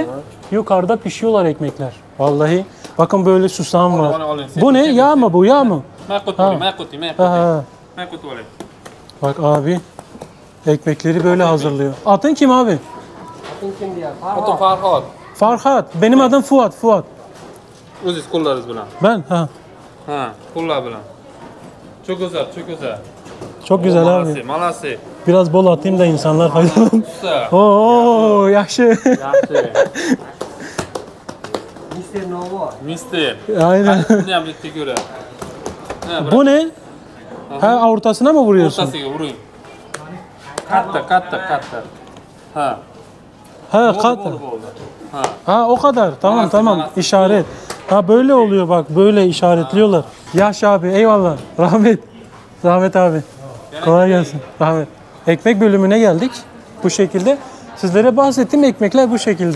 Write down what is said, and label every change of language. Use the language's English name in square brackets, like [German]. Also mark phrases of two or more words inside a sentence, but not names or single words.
[Turkish] Yukarıda pişiyorlar ekmekler. Vallahi. Bakın böyle susam var. Bu ne? Yağ mı bu? Yağ mı? Aha. Bak abi. Ekmekleri böyle hazırlıyor. Adın kim abi? [Uzbek] Otom Farhod. [Turkish] Farhat. Benim adım Fuat. [Uzbek] O'zingiz qo'llaringiz bilan. [Turkish] Ben. [Uzbek] Ha, qo'llar bilan. [Turkish] Çok güzel. Çok güzel abi. Malasi. Biraz bol atayım da insanlar faydalansın. Oo, yaşlı. Mister. Aynen. [Uzbek] Buni ham bitta ko'ra. [Turkish] Bu ne? Ha, ortasına mı vuruyorsun? [Uzbek] O'rtasiga uring. Katta. Ha. [Turkish] Ha, kat. [Uzbek] Bo'ldi. Ha. [Turkish] Ha, o kadar. Tamam. Manası. İşaret. Ha, böyle oluyor bak. Böyle işaretliyorlar. Yaş abi. Eyvallah. Rahmet abi. Kolay gelsin. Rahmet. Ekmek bölümüne geldik. Bu şekilde. Sizlere bahsettiğim ekmekler bu şekilde.